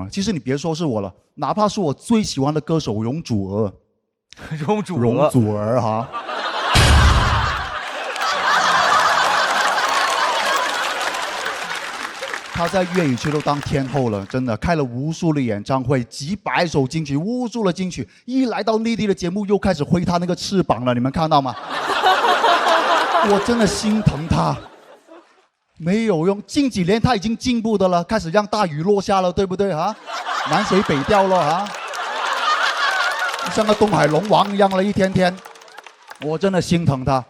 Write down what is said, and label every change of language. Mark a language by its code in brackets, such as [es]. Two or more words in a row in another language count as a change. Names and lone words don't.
[zh] 其實你別說是我了，哪怕是我最喜歡的歌手容祖兒，容祖兒哈，他在粵語區都當天后了，真的開了無數的演唱會，幾百首金曲，無數的金曲，一來到內地的節目又開始揮他那個翅膀了，你們看到嗎？我真的心疼他，沒有用，近幾年他已經進步的了，開始讓大雨落下了，對不對啊？南水北調了啊！像个东海龙王一样了，一天天，我真的心疼他。